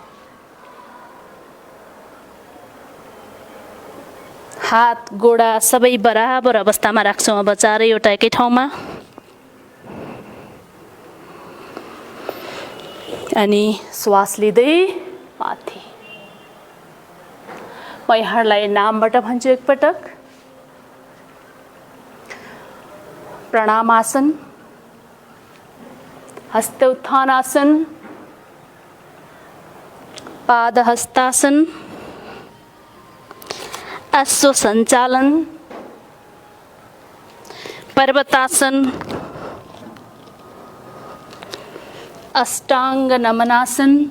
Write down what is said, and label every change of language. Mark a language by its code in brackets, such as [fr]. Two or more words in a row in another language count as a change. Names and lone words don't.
[ne] हात गोडा सबै बराबर अवस्थामा राख्छौँ। अब चारैवटा एकै ठाउँमा। अनि श्वास लिँदै माथि। म यहाँहरूलाई नामबाट भन्छु एकपटक। प्रणामासन, हस्त उत्थानासन, पाद हस्तासन, अश्व संचालन, पर्वतासन, अष्टांग नमनासन,